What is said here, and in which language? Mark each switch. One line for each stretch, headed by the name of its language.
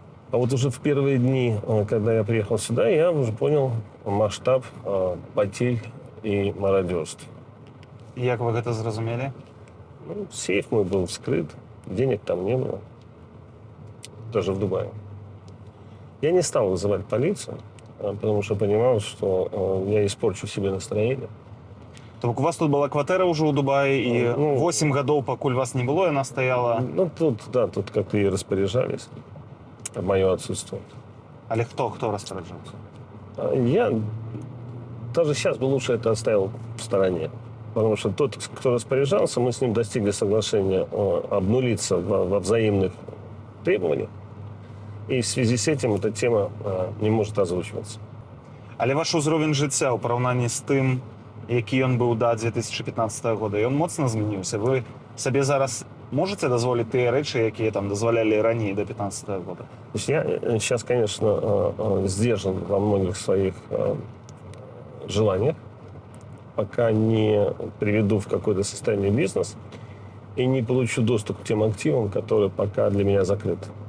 Russian: А вот уже в первые дни, когда я приехал сюда, я уже понял масштаб потерь и мародерств.
Belarusian: Як вы гэта зразумелі?
Russian: Ну, сейф мой был вскрыт, денег там не было, даже в Дубае. Я не стал вызывать полицию, потому что понимал, что я испорчу себе настроение.
Belarusian: То бок у вас тут была кватэра ўжо ў Дубаі і 8 гадоў, пакуль вас не было, яна стаяла.
Russian: Ну, тут как-то и распоряжались в мое отсутствие.
Belarusian: Але хто распараджаўся?
Russian: Я даже сейчас бы лучше это оставил в стороне. Потому что тот, кто распоряжался, мы с ним достигли соглашения обнулиться во взаимных требованиях. И в связи с этим эта тема не может озвучиваться.
Belarusian: Але ваш узровень жыцця ў параўнанні з тым, які ён быў да 2015 года, ён моцна змяніўся. Вы сабе зараз можете дазволіць тыя рэчы, якія там дазволялі раней до 2015 года?
Russian: То есть я сейчас, конечно, сдержан во многих своих желаниях, пока не приведу в какое-то состояние бизнес и не получу доступ к тем активам, которые пока для меня закрыты.